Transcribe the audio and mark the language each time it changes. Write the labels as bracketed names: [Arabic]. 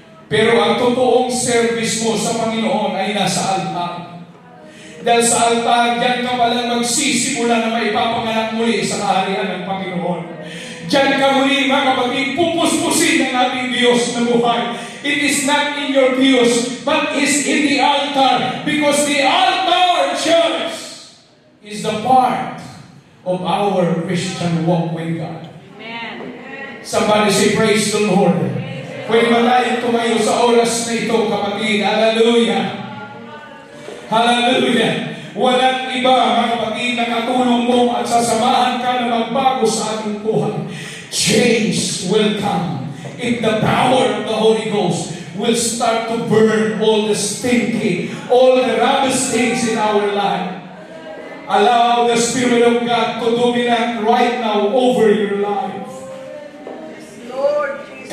[Filipino] Pero ang totoong service mo sa Panginoon ay nasa altar. Dahil sa altar, diyan ka palang magsisimula na maipapanganak muli sa kaharian ng Panginoon. Diyan ka muli, mga kapatid, pupuspusin ng ating Diyos na buhay. [English] It is not in your views, but is in the altar. Because the altar, church, is the part of our Christian walk with God. Amen. Somebody say, praise the Lord. [Filipino] Pwede ba tayo tumayo sa oras na ito, kapatid? Hallelujah. Hallelujah! Walang iba, mga kapatid, na katulong mo at sasamahan ka na magbago sa ating buhay. [English] Change will come if the power of the Holy Ghost will start to burn all the stinking, all the rubbish things in our life. Allow the Spirit of God to dominate right now over your life. Lord Jesus.